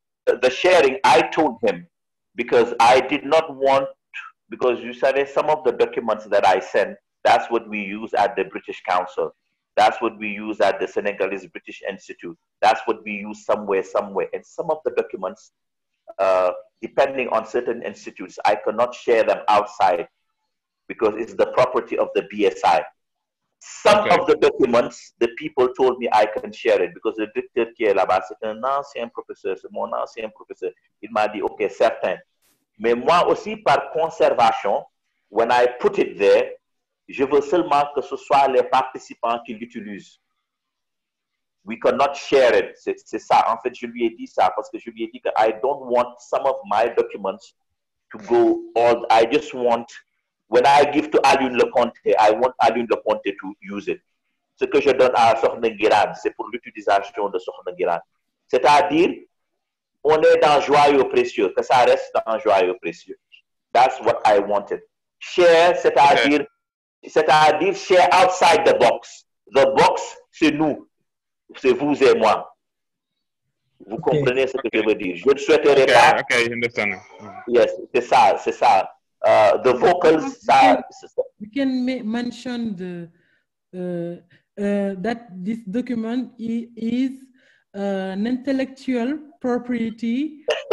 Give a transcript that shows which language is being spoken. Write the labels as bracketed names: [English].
[English] The sharing, I told him because I did not want, because you said some of the documents that I sent, that's what we use at the British Council. That's what we use at the Senegalese British Institute. That's what we use somewhere. And some of the documents, depending on certain institutes, I cannot share them outside because it's the property of the BSI. Some of the documents, the people told me I can share it because [French] le directeur qui est là-bas, c'est un ancien professeur, c'est mon ancien professeur. Il m'a dit, OK, certain. Mais moi aussi, par conservation, [English] when I put it there, [French] je veux seulement que ce soit les participants qui l'utilisent. [English] We cannot share it. [French] C'est ça. En fait, je lui ai dit ça parce que je lui ai dit que [English] I don't want some of my documents to go all. I just want, when I give to Alioune Leconte, I want Alioune Leconte to use it. [French] Ce que je donne à Sokhna Ngiraan, c'est pour l'utilisation de Sokhna Ngiraan. C'est-à-dire, on est dans joyau précieux, que ça reste dans joyau précieux. [English] That's what I wanted. Share, c'est-à-dire share outside the box. The box, [French] c'est nous. C'est vous et moi. Vous comprenez ce que je veux dire? Je ne souhaiterais pas. [English] Okay, I understand. Yes, [French] c'est ça. [English] The vocals. We can mention that this document is an intellectual property.